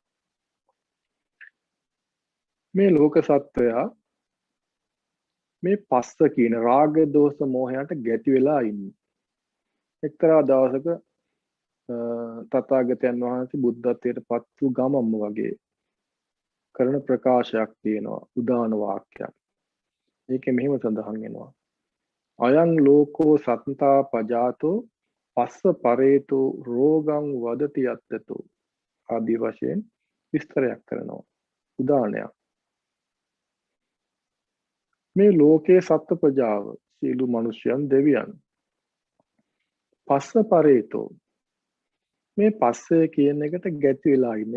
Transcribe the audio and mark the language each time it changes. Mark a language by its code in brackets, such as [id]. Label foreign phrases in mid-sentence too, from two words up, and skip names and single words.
[si] මේ ලෝක සත්වයා මේ පස්ස කියන රාග දෝෂ මෝහයට ගැටි වෙලා ඉන්නේ. එක්තරා දවසක තථාගතයන් වහන්සේ බුද්ධත්වයට පත් වූ ගමම්ම වගේ කරන ප්‍රකාශයක් තියෙනවා උදාන වාක්‍යයක්. ඒකේ මෙහෙම සඳහන් වෙනවා. [pi] අයං ලෝකෝ සත්තා පජාතෝ පස්ස පරේතෝ රෝගං වදති යත්තතෝ [si] ආදී වශයෙන් විස්තරයක් කරනවා. උදානයක්. මේ ලෝකයේ සත්ත්ව ප්‍රජාව සියලු මිනිසයන් දෙවියන් [pi] පස්ස පරේතෝ [si] මේ පස්සේ කියන එකට ගැති වෙලා ඉන්නේ.